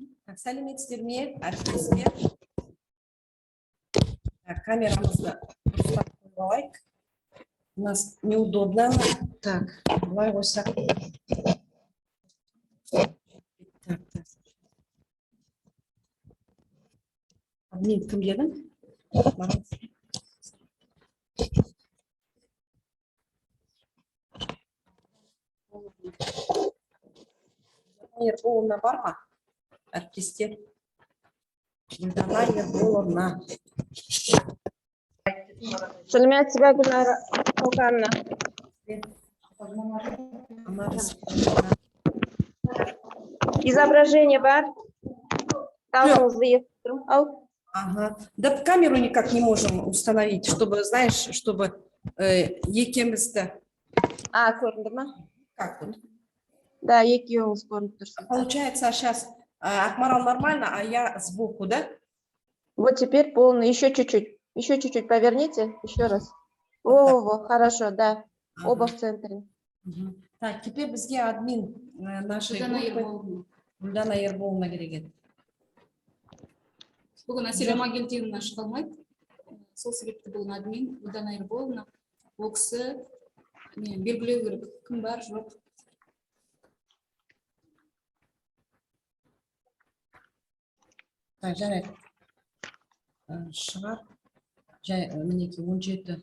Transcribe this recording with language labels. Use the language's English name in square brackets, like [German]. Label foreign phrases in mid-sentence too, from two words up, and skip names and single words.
[Kazakh] Сәлеметсіздер ме, әріптестер? Камерамызды дұрыстап қойып алайық. [Russian] У нас неудобно. Так, [Kazakh] былай қойсақ. Мен кім дедің? Ерболовна бар ма? Әріптестер. Гүлдана Ерболовна. Сәлеметсіз бе, Гүлнара Қалқанна? Изображение бар? Дауысыңызды естіп тұрмын. Ал. Ага. [Russian] Да камеру никак не можем установить, чтобы, знаешь, чтобы екемізді. [Kazakh] Көрінді ма? [Russian] Как вот? [Kazakh] Да, екеуіңіз көрініп тұрсыз. [Russian] Получается, сейчас Акмарал нормально, а я сбоку, да? Вот теперь полный. Еще чуть-чуть. Еще чуть-чуть поверните. Еще раз. О, хорошо, да. Оба в центре. Так, теперь [Kazakh] бізге админ [Russian] нашей группы Гүлдана Ерболовна керек. [Kazakh] Бүгін Әсел Амангелдиевна шыға алмайды. Сол себепті бүгін админ Гүлдана Ерболовна. Ол кісі белгілеу керек. Кім бар, жоқ. Так, жарайды. Шығар. Жай, мінеки 17.